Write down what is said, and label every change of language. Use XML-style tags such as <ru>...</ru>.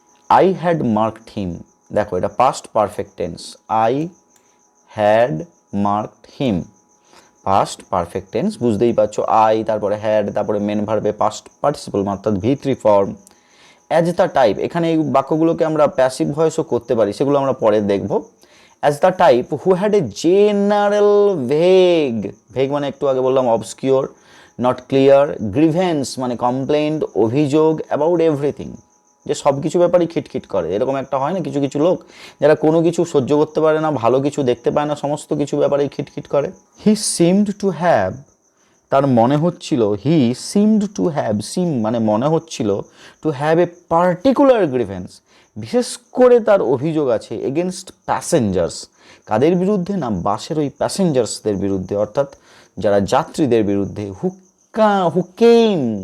<en>I had marked him,</en> <bn>দেখো এটা past perfect tense, I had marked him, past perfect tense, বুঝতেই পারছো, I, তারপরে হ্যাড, তারপরে মেন ভার্বে পাস্ট পার্টিসিপল অর্থাৎ V3 form,</bn> <en>as the type,</en> <bn>এখানে এই বাক্যগুলোকে আমরা প্যাসিভ ভয়েসও করতে পারি, সেগুলো আমরা পরে দেখব।</bn> <en>as the type who had a general vague</en> <bn>মানে একটু আগে বললাম</bn> <en>obscure, not clear, grievance মানে complaint, অভিযোগ about everything,</en> <bn>যে সব কিছু ব্যাপারই খিটখিট করে। এরকম একটা হয় না কিছু কিছু লোক যারা কোনো কিছু সহ্য করতে পারে না, ভালো কিছু দেখতে পায় না, সমস্ত কিছু ব্যাপারেই খিটখিট করে।</bn> <en>he seemed to have,</en> <bn>তার মনে হচ্ছিল, হি সিমড টু হ্যাভ, সিম মানে মনে হচ্ছিল,</bn> <en>to have a particular grievance,</en> <bn>বিশেষ করে তার অভিযোগ আছে এগেনস্ট প্যাসেঞ্জার্স, কাদের বিরুদ্ধে না, বাসের ওই প্যাসেঞ্জার্সদের বিরুদ্ধে, অর্থাৎ যারা যাত্রীদের বিরুদ্ধে,</bn> <en>who came</en>